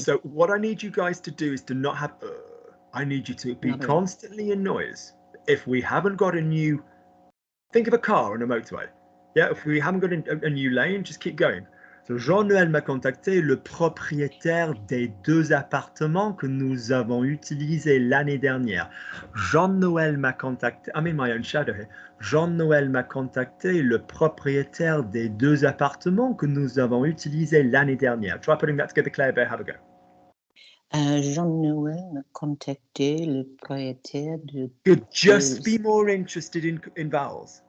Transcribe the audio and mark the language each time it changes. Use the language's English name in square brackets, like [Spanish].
[English] So what I need you guys to do is to not have. I need you to be constantly in noise. If we haven't got a new, think of a car on a motorway. Yeah. If we haven't got a new lane, just keep going. [French] So Jean-Noël m'a contacté, le propriétaire des 2 appartements que nous avons utilisés l'année dernière. Jean-Noël m'a contacté, [English] I'm in my own shadow here. [French] Jean-Noël m'a contacté, le propriétaire des 2 appartements que nous avons utilisés l'année dernière. [English] Try putting that together, Claire Bear, have a go. [French] Jean-Noël m'a contacté, le propriétaire de... [English] Good. Just be more interested in vowels.